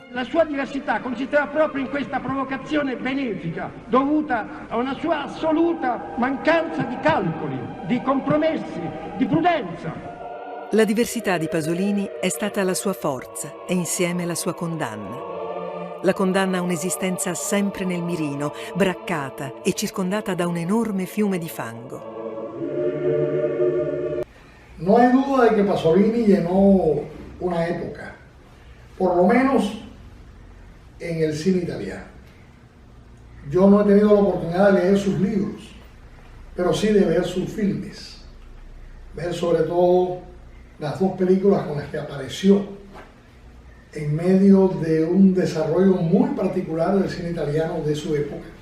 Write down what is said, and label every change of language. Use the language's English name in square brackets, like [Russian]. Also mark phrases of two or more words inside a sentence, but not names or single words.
[Italian] La sua diversità consisteva proprio in questa provocazione benefica dovuta a una sua assoluta mancanza di calcoli, di compromessi, di prudenza. La diversità di Pasolini è stata la sua forza e insieme la sua condanna. La condanna a un'esistenza sempre nel mirino, braccata e circondata da un enorme fiume di fango. [Spanish] No hay duda de que Pasolini llenó una época, por lo menos en el cine italiano. Yo no he tenido la oportunidad de leer sus libros, pero sí de ver sus filmes, ver sobre todo las dos películas con las que apareció en medio de un desarrollo muy particular del cine italiano de su época.